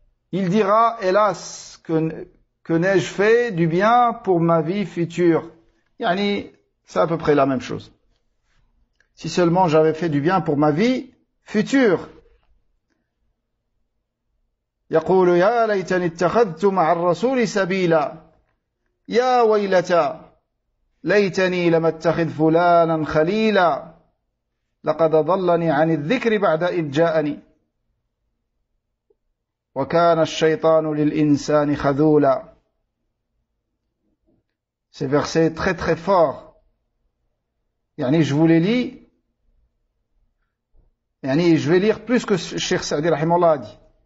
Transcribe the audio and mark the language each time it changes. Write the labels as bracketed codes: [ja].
[fr] Il dira, hélas, que n'ai-je fait du bien pour ma vie future? Yani, c'est à peu près la même chose. Si seulement j'avais fait du bien pour ma vie future. [ar] يقول يا ليتني اتخذت مع الرسول سبيلا يا ويلتا ليتني لم اتخذ فلانا خليلا لقد ضلني عن الذكر بعد إذ جاءني وكان الشيطان للإنسان خذولا. [fr] Ce verset est très très fort. Yani, je vous les lis. Yani, je vais lire plus que Cheikh Saadi rahimahullah a dit.